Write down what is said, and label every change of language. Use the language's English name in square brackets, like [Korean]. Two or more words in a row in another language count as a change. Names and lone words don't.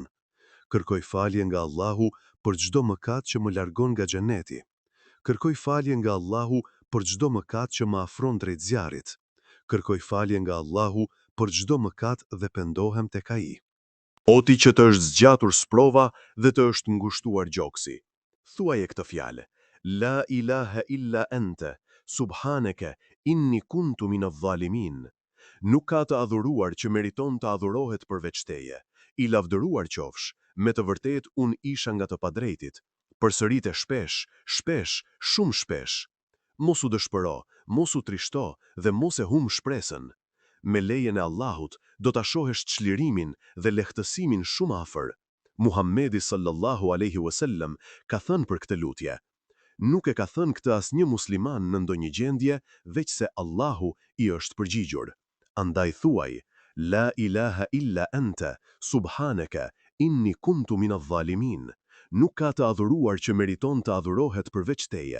[Albanian] Kërkoj falje nga Allahu për çdo mëkat që më largon nga xheneti. Kërkoj falje nga Allahu për çdo mëkat që më afron drejt zjarrit. Kërkoj falje nga Allahu për çdo mëkat dhe pendohem tek ai. O ti që të është zgjatur sprova dhe të është ngushtuar gjoksi, thuaje këtë fjalë: [Arabic] لا إله إلا أنت سبحانك إني كنت من الظالمين. [Albanian] Nuk ka të adhuruar që meriton të adhurohet përveç teje. I lavdëruar qofsh, me të vërtet unë isha nga të padrejtit. Përsërite shpesh, shpesh, shumë shpesh. Mos u dëshpëro, mos u trishto dhe mos e hum shpresën. Me lejen e Allahut do ta shohësh çlirimin dhe lehtësimin shumë afër. Muhamedi [Arabic] صلى الله عليه وسلم [Albanian] ka thënë për këtë lutje. Nuk e ka thënë këtë asnjë musliman në ndonjë gjendje, veç se Allahu i është përgjigjur. Andaj thuaj: [Arabic] لا إله إلا أنت سبحانك إني كنت من الظالمين. [Albanian] Nuk ka të adhuruar që meriton të adhurohet përveç teje.